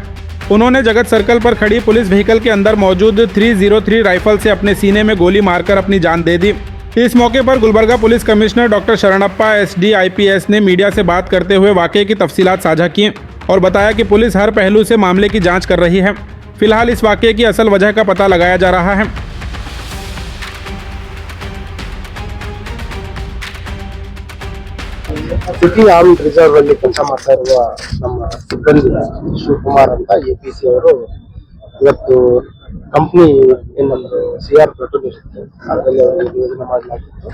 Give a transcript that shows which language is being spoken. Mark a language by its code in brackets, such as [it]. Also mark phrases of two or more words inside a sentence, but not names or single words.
[hi] उन्होंने जगत सर्कल पर खड़ी [en] police vehicle [hi] के अंदर मौजूद 303 राइफल से अपने सीने में गोली मारकर अपनी जान दे दी। इस मौके पर गुलबर्गा [en] police commissioner [hi] डॉक्टर शरणप्पा SD IPS ने मीडिया से बात करते हुए वाकये की तफसीलात साझा की और बताया कि पुलिस हर पहलू से मामले की जांच कर रही है। फिलहाल इस वाकये की असल वजह का पता लगाया जा रहा है। [kn] ಸಿಟಿ ಆರ್ಮ್ಡ್ ರಿಸರ್ವ್ ಅಲ್ಲಿ ಕೆಲಸ ಮಾಡ್ತಾ ಇರುವ ನಮ್ಮ ಸಿಬ್ಬಂದಿ ಶಿವಕುಮಾರ್ ಅಂತ APC ಅವರು ಇವತ್ತು ಕಂಪ್ನಿ ಏನೊಂದು CR ಪೆಟ್ರೋಲ್ ಇರುತ್ತೆ ಅದರಲ್ಲಿ ಅವರು ಯೋಜನೆ ಮಾಡಲಾಗಿತ್ತು.